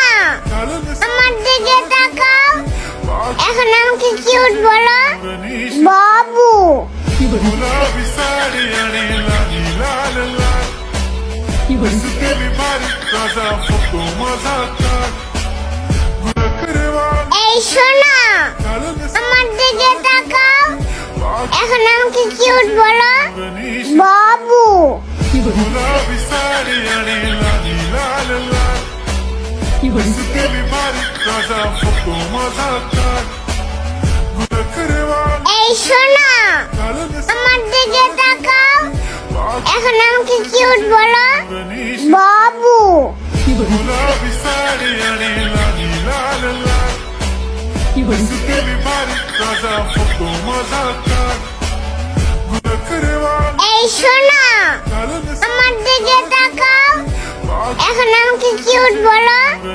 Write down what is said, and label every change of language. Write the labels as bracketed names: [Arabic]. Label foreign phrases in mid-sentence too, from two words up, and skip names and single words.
[Bangla] আমার দিকে তাকাও। এখন আমাকে কিউট বলো। বাবু। [Marathi] गुलाबी साडी आणि लाली लाल लाल दिसतेली भारी ताजा फोटो माझा काढ [Bangla] এই শোনা, আমার দিকে তাকাও। এখন আমাকে কিউট বলো। বাবু। [Marathi] गुलाबी साडी आणि लाली लाल लाल दिसतेली भारी ताजा फोटो माझा काढ [Bangla] এই শোনা, আমার দিকে তাকাও। এখন আমাকে কিউট বলো। বাবু। [Marathi] गुलाबी साडी आणि लाली लाल लाल दिसतेली भारी ताजा फोटो माझा काढ [Bangla] এই শোনা, আমার দিকে তাকাও। এখন আমাকে কিউট বলো।